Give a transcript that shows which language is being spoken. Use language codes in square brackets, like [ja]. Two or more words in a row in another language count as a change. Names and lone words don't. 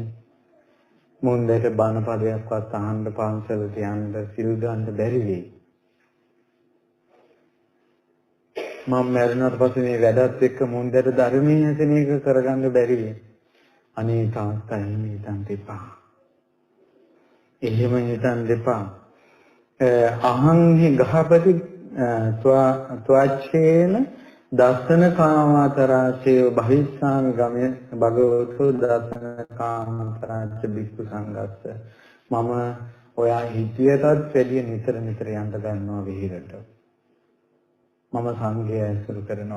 [si] මුන්දට බණ පදයක්වත් අහන්න පන්සලට යන්න සිල් ගන්න බැරි වෙයි. මම මැරුණාට පස්සේ මේ වැඩත් එක්ක මුන්දට ධර්මයේ හැසෙන එක කරගන්න බැරි වෙයි. අනේ තාත්තා එහෙම හිතන්න එපා. එහෙම හිතන්න එපා. [pi] අහං හි ගහපති ත්වාච්ඡේන දස්සන කාමතරාචේ භවිස්සාමි ගමේ භගවතු දස්සන කාමතරාච බික්ඛු සංඝස්ස. [si] මම ඔයා හිතියටත් වැඩිය නිතර යන්න ගන්නවා විහිරට. මම සංඝය ඇසුරු කරනවා.